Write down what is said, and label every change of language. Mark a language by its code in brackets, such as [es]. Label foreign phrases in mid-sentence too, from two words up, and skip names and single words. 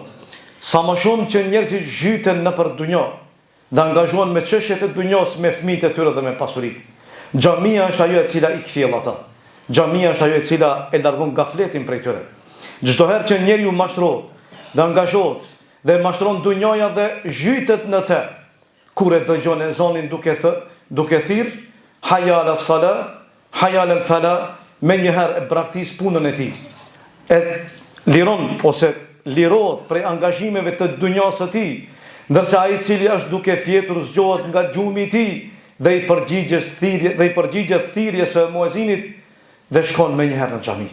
[sq] Sa më shumë që njerëzit zhyten nëpër dunjë dhe angazhohen me çështjet e dunjos, me fëmijët e tyre dhe me pasuritë. Xhamia është ajo e cila i kthjell ata. Xhamia është ajo e cila e largon gafletin prej tyre. Çdo herë që njeriu mashtrohet dhe angazhohet dhe mashtron dunjoja dhe zhytet në të, kur e dëgjon ezanin duke thirr [ar] حي على الصلاة، حي على الفلاح, [sq] me njëherë e braktis punën e tij. E liron ose lirohet prej angazhimeve të dunjas së tij, ndërsa ai i cili është duke fjetur zgjohet nga gjumi i tij dhe i përgjigjet thirrjes së muezinit dhe shkon me njëherë në xhami.